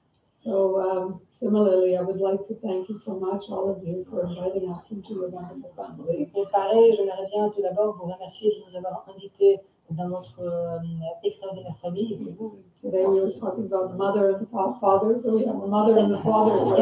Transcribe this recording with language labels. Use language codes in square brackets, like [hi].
[en] So similarly, I would like to thank you so much, all of you, for inviting us into your wonderful family. [fr] Et pareil, j'aimerais bien tout d'abord vous remercier de nous avoir invités dans notre extraordinaire famille. [en] Today we were talking about the mother and the father, so we have a mother and a father.